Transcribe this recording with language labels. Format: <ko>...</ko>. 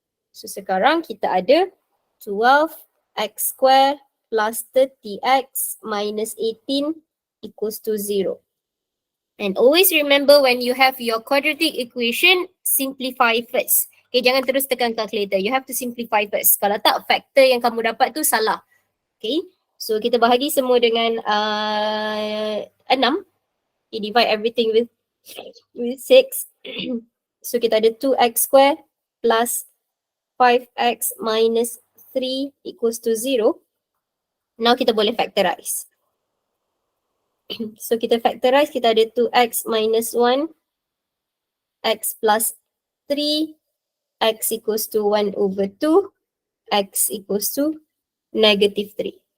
<en>So</en> <ms>sekarang kita ada</ms> <en>12x square plus 30x minus 18 equals to 0. And always remember when you have your quadratic equation, simplify first.</en> <ms>Okay, jangan terus tekan calculator.</ms> <en>You have to simplify first.</en> <ms>Kalau tak, factor yang kamu dapat tu salah. Okay, so kita bahagi semua dengan 6.</ms> <en>Okay, divide everything with 6. So</en> <ms>kita ada</ms> <en>2x square plus 5x minus 3 equals to 0. Now</en> <ms>kita boleh</ms> <en>factorize. So kita factorize, kita ada 2x minus 1, x plus 3, x equals to 1 over 2, x equals to negative 3.</en>